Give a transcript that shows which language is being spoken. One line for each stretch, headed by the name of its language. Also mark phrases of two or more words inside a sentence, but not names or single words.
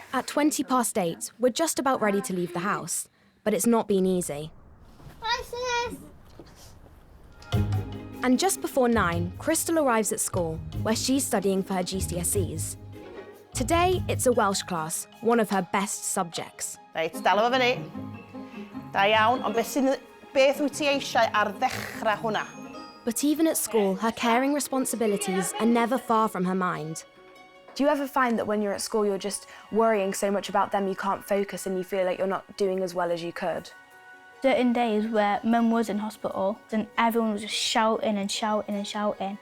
English: At 8:20, we're just about ready to leave the house, but it's not been easy. Hi, sis. And just before 9, Crystal arrives at school, where she's studying for her GCSEs. Today, it's a Welsh class, one of her best subjects. Right,
Welsh: dal efo fyny. Da iawn, ond beth wyt ti eisiau ar ddechrau hwnna?
English: But even at school, her caring responsibilities are never far from her mind. Do you ever find that when you're at school, you're just worrying so much about them you can't focus and you feel like you're not doing as well as you could? Certain days where Mum was in hospital and everyone was just shouting and shouting and shouting.